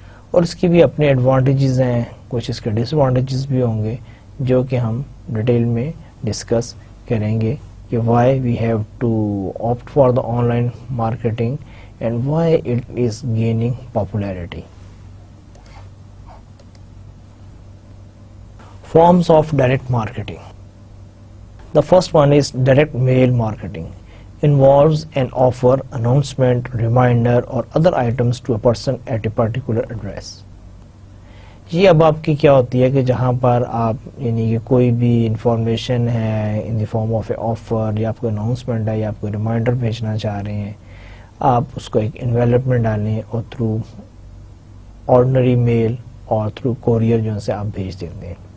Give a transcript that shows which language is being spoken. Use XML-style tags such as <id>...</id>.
<ur>اور اس کی بھی اپنے ایڈوانٹیجز ہیں, کچھ اس کے ڈس ایڈوانٹیجز بھی ہوں گے جو کہ ہم ڈیٹیل میں ڈسکس کریں گے کہ</ur> <en>why we have to opt for the online marketing and why it is gaining popularity. Forms of direct marketing. The first one is direct mail marketing. Involves an offer, announcement, reminder or other items to a person at a particular address.</en> <ur>یہ اب آپ کی کیا ہوتی ہے کہ جہاں پر آپ یعنی کہ کوئی بھی انفارمیشن ہے</ur> <en>in the form of a offer,</en> <ur>یا آپ کو اناؤنسمنٹ ہے، یا آپ کو ریمائنڈر بھیجنا چاہ رہے ہیں، آپ اس کو ایک انویلپ میں ڈالیں اور تھرو آرڈنری میل اور تھرو کوریئر جو سے آپ بھیج دیتے ہیں.</ur>